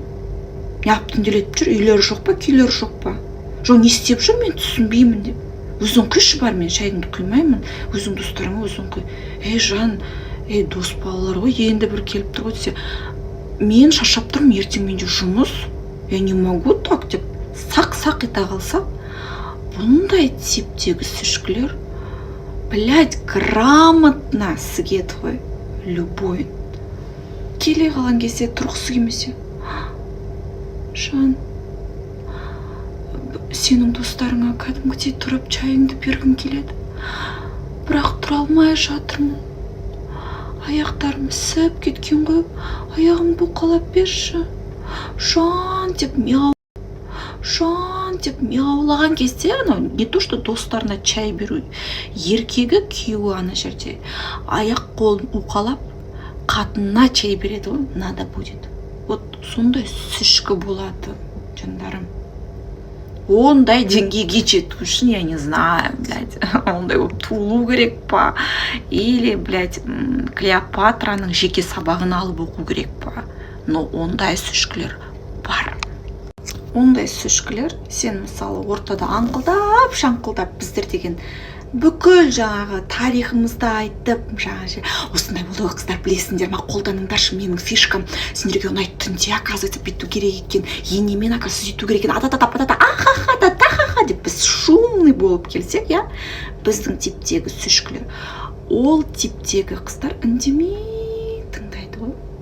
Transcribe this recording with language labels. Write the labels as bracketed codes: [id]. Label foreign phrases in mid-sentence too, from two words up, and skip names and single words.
[kk] Неғып түнделетіп жүр, үйлері жоқ па, күйлері жоқ па? Жоқ, не істеп жүр, мен түсінбеймін деп. Өзің құйшы бар, мен шайыңды құймаймын, өзің достарыңа өзің құй. Жан, дос балалар ғой, енді бір келіп тұр ғой десе, мен шаршап тұрмын, ертең менде жұмыс, [ru] я не могу так [kk] деп сақ-сақ ете қалса, бұндай типтегі сүшкілер, блядь, грамотно сігеді ғой, любойын. Келе қалған кезде тұрғысы келмесе, Жан, сенің достарыңа кәдімгідей тұрып чайыңды бергім келеді. Бірақ тұра алмай жатырмын. Аяқтарым ісіп кеткен ғой. Аяғым бұқалап берші. Жан деп мияулаған кезде, [ru] не то что [kk] достарына чай беру, еркегі күйеуі ана жерде аяқ қолын уқалап қатынына чай береді ғой, [ru] надо будет. [kk] Вот сондай сүшкі болады, жандарым. Ондай деңгейге жету үшін, [ru] я не знаю, блядь, [kk] ондай туылу керек па, [ru] или, блядь, [kk] Клеопатраның жеке сабағын алып оқу керек па. Но ондай сүшкілер бар. Ондай сүшкілер, сен мысалы ортада аңқылдап, шаңқылдап біздер деген бүкіл жаңағы тарихымызды айтып, жаңағы осындай болды ғой қыздар, білесіңдер ма, қолданыңдаршы менің фишкам, сендерге ұнайды түнде, оказывается, бүйту керек екен, енемен, оказывается, сөйту керек екен, ахахата деп біз шумный болып келсек, біздің типтегі сүшкілер, ол типтегі қыздар үндемей тыңдайды ғой.